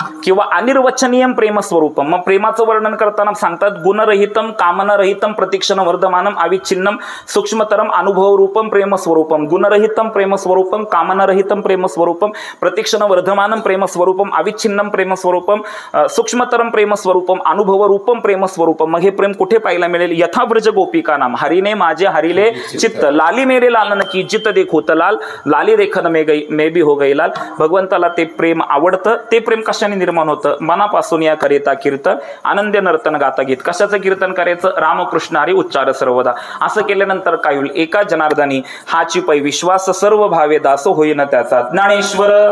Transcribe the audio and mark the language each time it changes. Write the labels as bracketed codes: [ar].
[sa] किंवा अनिर्वचनीयम प्रेमस्वरूपम. [mr] मग प्रेमाचं वर्णन करताना सांगतात [sa] गुणरहितम कामनारहितम प्रतीक्षण वर्धमानम अविच्छिन्नम सूक्ष्मतरम अनुभव रूपम प्रेमस्वरूपम. गुणरहितम प्रेमस्वरूपम, कामनारहितम प्रेमस्वरूपम, प्रतीक्षण वर्धमानम प्रेमस्वरूपम, अविच्छिन्नम प्रेमस्वरूपम, सूक्ष्मतरम प्रेमस्वरूपम, अनुभव रूपम प्रेमस्वरूपम. [mr] मग हे प्रेम कुठे पाहायला मिळेल? [sa] यथाव्रज गोपिका नाम, [mr] हरिने माझे हरिले चित्त, [hi] लाली मेरे लालन की जित देखो लाल, लाली देखन मे भी हो गई लाल. [mr] भगवंताला ते प्रेम आवडतं. ते प्रेम कशाने निर्माण होतं? मनापासून या करिता कीर्तन, आनंद नर्तन गाता गीत. कशाचं कीर्तन करायचं? रामकृष्ण हरी उच्चार सर्वदा. असं केल्यानंतर काय होईल? एका जनार्दनी हाची पै विश्वास, सर्व भावे दास होईन त्याचा. ज्ञानेश्वर